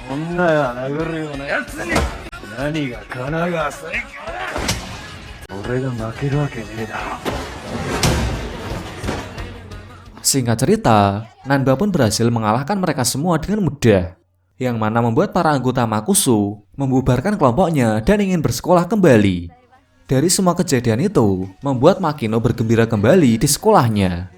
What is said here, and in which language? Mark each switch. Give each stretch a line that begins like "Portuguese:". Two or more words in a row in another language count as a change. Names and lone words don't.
Japanese: な殴るようなやつに何が神奈川最強だ。俺が負けるわけねえだろ。
Indonesian: Singkat cerita, Nanba pun berhasil mengalahkan mereka semua dengan mudah, yang mana membuat para anggota Makusu membubarkan kelompoknya dan ingin bersekolah kembali. Dari semua kejadian itu, membuat Makino bergembira kembali di sekolahnya.